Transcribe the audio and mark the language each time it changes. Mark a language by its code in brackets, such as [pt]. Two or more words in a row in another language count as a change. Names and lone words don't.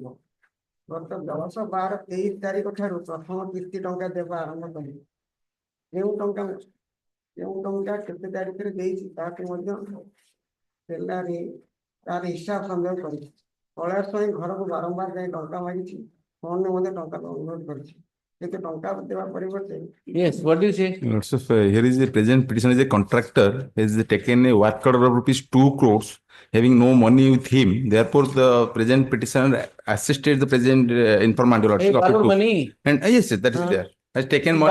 [or] ଗତ 10/12/23 ତାରିଖ ଠାରୁ ପ୍ରଥମ କିସ୍ତି ଟଙ୍କା ଦେବା ଆରମ୍ଭ କଲି। ଯେଉଁ ଟଙ୍କା କେତେ ତାରିଖରେ ଦେଇଛି ତାକୁ ମଧ୍ୟ ଦେଲାରେ ତାର ହିସାବ ସଂଗ୍ରହ କରିଛି। କୈଳାସ ସ୍ୱାଇଁ ଘରକୁ ବାରମ୍ବାର ଯାଇ ଟଙ୍କା ମାଗିଛି, ଫୋନରେ ମଧ୍ୟ ଟଙ୍କା ଅନୁରୋଧ କରିଛି, କିନ୍ତୁ ଟଙ୍କା ଦେବା ପରିବର୍ତ୍ତେ। [en] Yes, what do you say? Here is the present petitioner is a contractor, has taken a work order of ₹2 crores, having no money with him. Therefore, the present petitioner assisted the present informant. Hey, money. And yes, that is there. has taken But